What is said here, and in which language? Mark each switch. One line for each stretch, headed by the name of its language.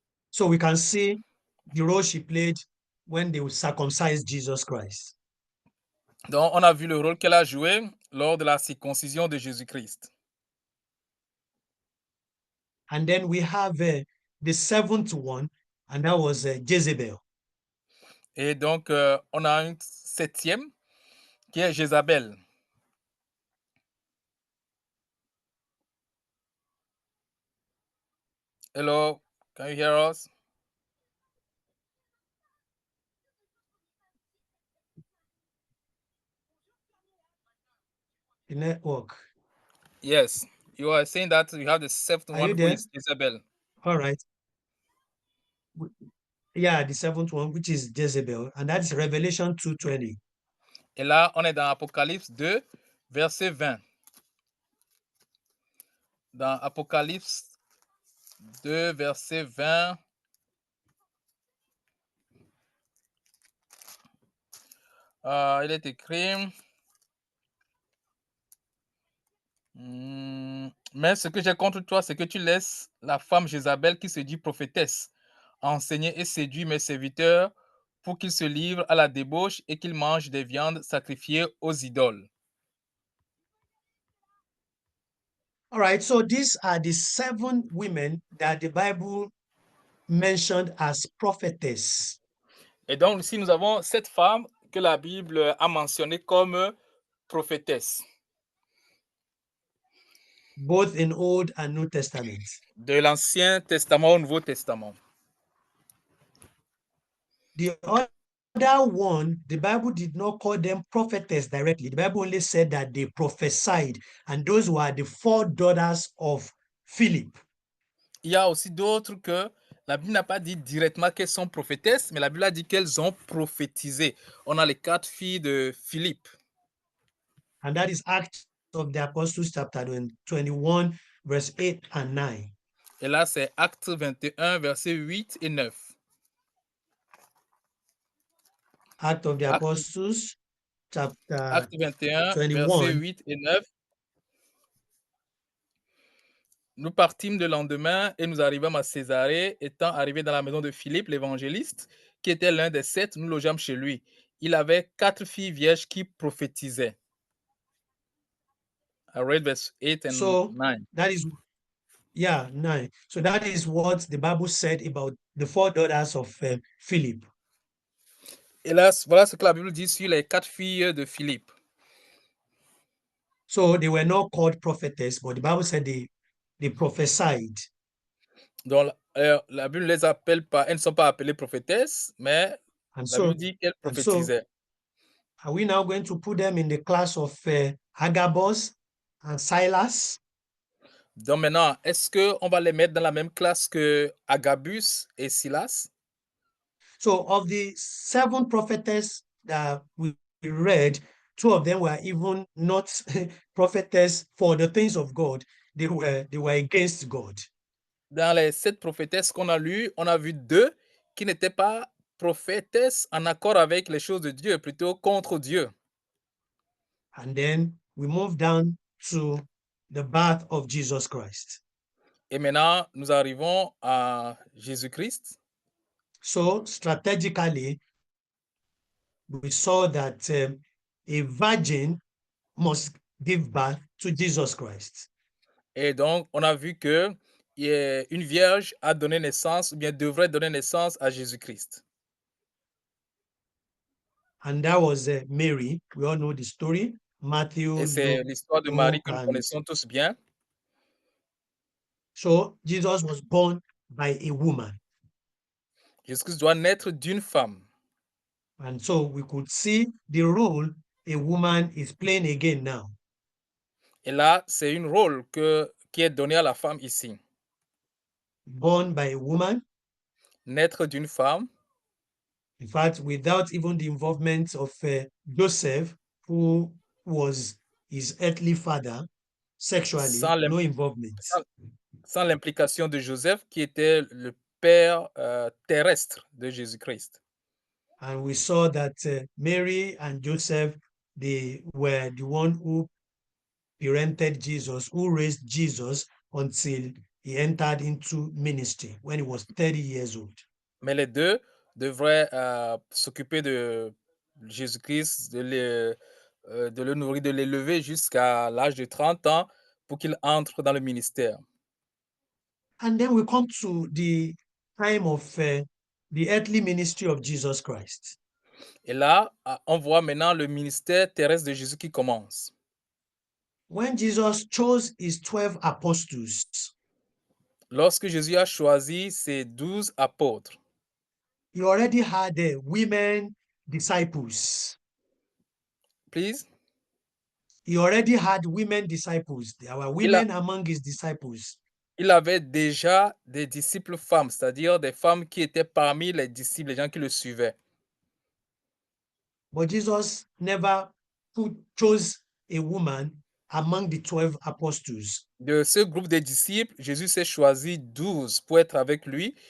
English: So we can see the role she played when they circumcised Jesus Christ.
French: Donc, on a vu le rôle qu'elle a joué lors de la circoncision de Jésus-Christ.
English: And then we have the seventh one, and that was Jezebel.
French: Et donc, on a une septième qui est Jézabel.
English: Hello, can you hear us? The network. Yes, you are saying that you have the seventh one, who is Isabel. All right. Yeah, the seventh one, which is Jezebel, and that's Revelation 2:20.
French: Et là, on est dans Apocalypse 2, verset 20. Dans Apocalypse 2, verset 20, il est écrit... mais ce que j'ai contre toi, c'est que tu laisses la femme Jézabel qui se dit prophétesse enseigner et séduire mes serviteurs pour qu'ils se livrent à la débauche et qu'ils mangent des viandes sacrifiées aux idoles.
English: All right, so these are the 7 women that the Bible mentioned as prophetess.
French: Et donc, ici, nous avons 7 femmes que la Bible a mentionnées comme prophétesses
English: Both in Old and New Testament.
French: de l'Ancien Testament au Nouveau Testament.
English: The other one, the Bible did not call them prophetess directly. The Bible only said that they prophesied, and those were the 4 daughters of Philip.
French: Il y a aussi d'autres que la Bible n'a pas dit directement qu'elles sont prophétesses, mais la Bible a dit qu'elles ont prophétisé. On a les 4 filles de Philippe.
English: And that is Acts of the Apostles, chapter 21, verse 8 and 9.
French: Et là, c'est Acte 21, versets 8 et 9.
English: Acts of the
French: Acte,
English: Apostles, chapter
French: Acte 21,
English: 21.
French: versets 8 et 9. Nous partîmes le lendemain et nous arrivâmes à Césarée. Étant arrivés dans la maison de Philippe, l'évangéliste, qui était l'un des 7, nous logeâmes chez lui. Il avait 4 filles vierges qui prophétisaient.
English: I read verse 8 and So 9. that is, 9. So that is what the Bible said about the 4 daughters of Philip.
French: Et là, voilà ce que la Bible dit sur les 4 filles de Philippe.
English: So they were not called prophetess, but the Bible said they prophesied.
French: Donc, la Bible ne les appelle pas, elles ne sont pas appelées prophétesses, mais
English: And
French: la Bible
English: so,
French: dit qu'elles
English: and so
French: prophétisaient.
English: are we now going to put them in the class of Agabus and Silas?
French: Donc maintenant, est-ce qu'on va les mettre dans la même classe que Agabus et Silas?
English: So of the 7 prophetess that we read, 2 of them were even not prophetess for the things of God. They were against God.
French: Dans les 7 prophétesses qu'on a lues, on a vu 2 qui n'étaient pas prophétesses en accord avec les choses de Dieu, plutôt contre Dieu.
English: And then we move down to the birth of Jesus Christ.
French: Et maintenant, nous arrivons à Jésus-Christ.
English: So strategically, we saw that a virgin must give birth to Jesus Christ.
French: Et donc, on a vu que une vierge a donné naissance, ou bien devrait donner naissance à Jésus-Christ.
English: And that was Mary. We all know the story. Matthew,
French: Et c'est l'histoire de Marie
English: Luke,
French: que nous
English: and
French: connaissons tous bien.
English: so Jesus was born by a woman.
French: Jésus-Christ doit naître d'une femme.
English: And so we could see the role a woman is playing again now.
French: Et là, c'est un rôle qui est donné à la femme ici.
English: Born by a woman.
French: Naître d'une femme.
English: In fact, without even the involvement of Joseph, who was his earthly father, sexually, no involvement.
French: Sans l'implication de Joseph, qui était le père terrestre de Jésus-Christ.
English: And we saw that Mary and Joseph, they were the one who parented Jesus, who raised Jesus until he entered into ministry when he was 30 years old.
French: Mais les deux devraient s'occuper de Jésus-Christ, de le nourrir, de l'élever jusqu'à l'âge de 30 ans pour qu'il entre dans le ministère.
English: And then we come to the time of the earthly ministry of Jesus Christ.
French: Et là, on voit maintenant le ministère terrestre de Jésus qui commence.
English: When Jesus chose his 12 apostles,
French: lorsque Jésus a choisi ses 12 apôtres,
English: he already had women disciples. Please? He already had women disciples. There were women among his disciples.
French: Il avait déjà des disciples femmes, c'est-à-dire des femmes qui étaient parmi les disciples, les gens qui le suivaient.
English: But Jesus never chose a woman among the 12 apostles.
French: De ce groupe de disciples, Jésus s'est choisi 12 pour être avec lui.